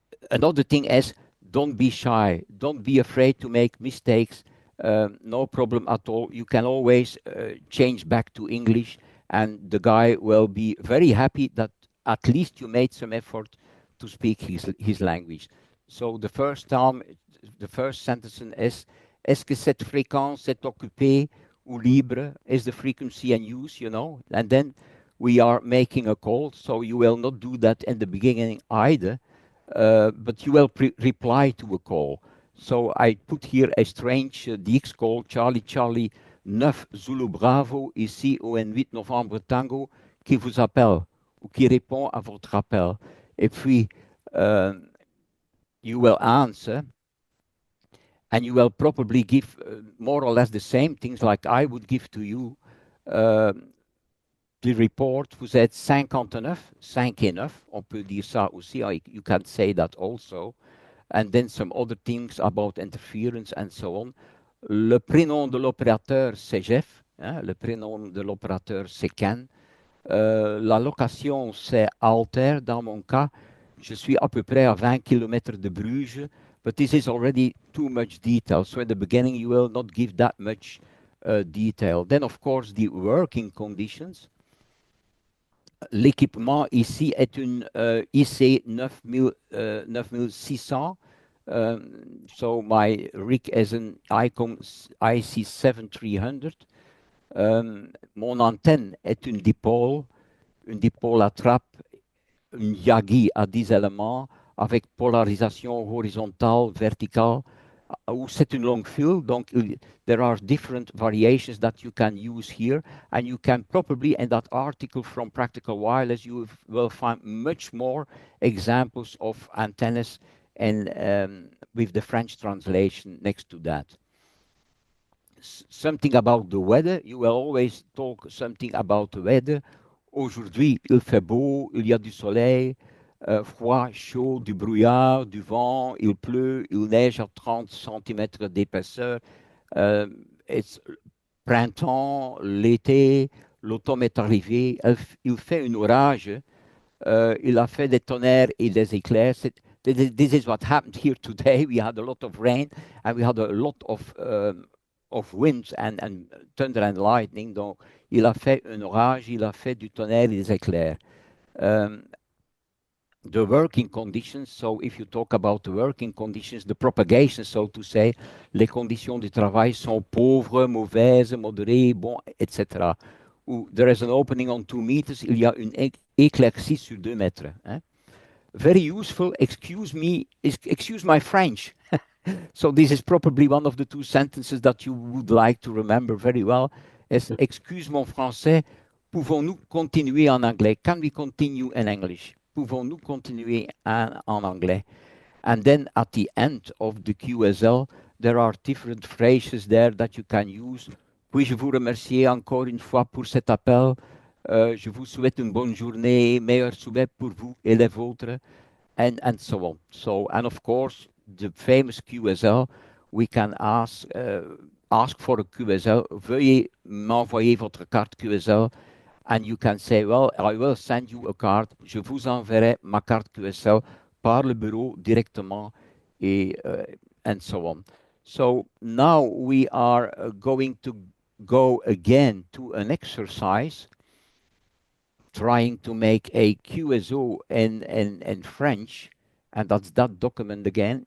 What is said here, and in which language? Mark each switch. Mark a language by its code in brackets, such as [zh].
[en] Another thing is, don't be shy. Don't be afraid to make mistakes. No problem at all. You can always change back to English, and the guy will be very happy that at least you made some effort to speak his language. So the first sentence is, [fr] est-ce que cette fréquence est occupée ou libre? [en] Is the frequency in use, And then we are making a call, so you will not do that in the beginning either, but you will reply to a call. So I put here a strange DX call, Charlie 9 Zulu Bravo, [fr] ici ON8 Novembre Tango, qui vous appelle, ou qui répond à votre appel. Et puis, [en] you will answer, and you will probably give more or less the same things like I would give to you. The report, [fr] vous êtes 59, 5 et 9, on peut dire ça aussi, [en] you can say that also. And then some other things about interference and so on. [fr] Le prénom de l'opérateur, c'est Jeff. Le prénom de l'opérateur, c'est Ken. La location, c'est Alter. Dans mon cas, je suis à peu près à 20 km de Bruges. [en] But this is already too much detail. So in the beginning, you will not give that much detail. Then, of course, the working conditions. [fr] L'équipement ici est une IC 9600. [en] So my rig is an ICOM IC 7300. [fr] Mon antenne est une dipole à trappe, une Yagi à 10 éléments avec polarisation horizontale, verticale, ou c'est une longue fil. Donc, [en] there are different variations that you can use here, and you can probably, in that article from Practical Wireless, you will find much more examples of antennas and with the French translation next to that. Something about the weather, you will always talk something about the weather. [fr] Aujourd'hui, il fait beau, il y a du soleil, froid, chaud, du brouillard, du vent, il pleut, il neige à 30 cm d'épaisseur. C'est printemps, l'été, l'automne est arrivé, il fait un orage, il a fait des tonnerres et des éclairs. [en] This is what happened here today. We had a lot of rain and we had a lot of winds and thunder and lightning. [fr] Donc, il a fait un orage, il a fait du tonnerre et des éclairs. [en] The working conditions, so if you talk about the working conditions, the propagation, so to say, [fr] les conditions du travail sont pauvres, mauvaises, modérées, bon, etc. [en] There is an opening on 2 meters, [fr] il y a une éclaircie sur 2 mètres. Hein? [en] Very useful, excuse my French. So this is probably one of the 2 sentences that you would like to remember very well. [fr] Excuse mon français, Pouvons-nous continuer en anglais? [en] Can we continue in English? [fr] Pouvons-nous continuer en anglais? [en] And then at the end of the QSL, there are different phrases there that you can use. [fr] Puis-je vous remercier encore une fois pour cet appel? Je vous souhaite une bonne journée, meilleurs souhaits pour vous et les vôtres, [en] and so on. So, and of course, the famous QSL, we can ask for a QSL. [fr] Veuillez m'envoyer votre carte QSL. [en] And you can say, well, I will send you a card. [fr] Je vous enverrai ma carte QSL par le bureau directement, [en] and so on. So now we are going to go again to an exercise, trying to make a QSO in French, and that's that document again.